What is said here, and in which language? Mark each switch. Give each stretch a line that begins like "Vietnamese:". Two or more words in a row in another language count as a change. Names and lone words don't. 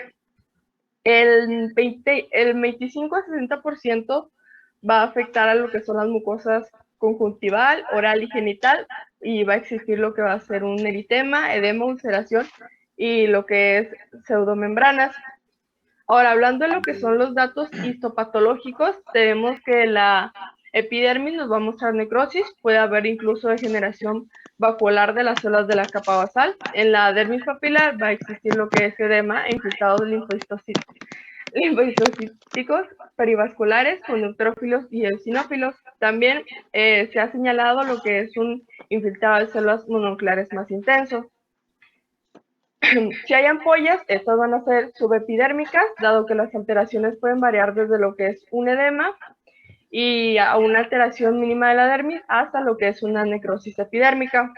Spanish: El 25 a 60% va a afectar a lo que son las mucosas conjuntival, oral y genital, y va a existir lo que va a ser un eritema, edema, ulceración y lo que es pseudomembranas. Ahora, hablando de lo que son los datos histopatológicos, tenemos que la epidermis nos va a mostrar necrosis, puede haber incluso degeneración vacuolar de las células de la capa basal. En la dermis papilar va a existir lo que es edema e infiltrados linfocíticos perivasculares con neutrófilos y eosinófilos. También se ha señalado lo que es un infiltrado de células mononucleares más intenso. Si hay ampollas, estas van a ser subepidérmicas, dado que las alteraciones pueden variar desde lo que es un edema y a una alteración mínima de la dermis hasta lo que es una necrosis epidérmica.